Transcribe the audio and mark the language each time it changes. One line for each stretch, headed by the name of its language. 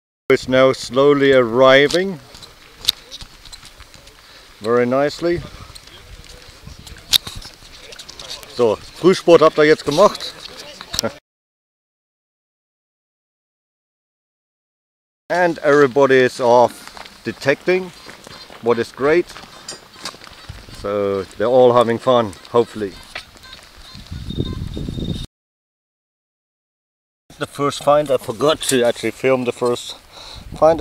English: It's now slowly arriving very nicely.
German: So, Frühsport habt ihr jetzt gemacht?
English: And everybody is off detecting, what is great. So they're all having fun, hopefully. The first find, I forgot to actually film the first find.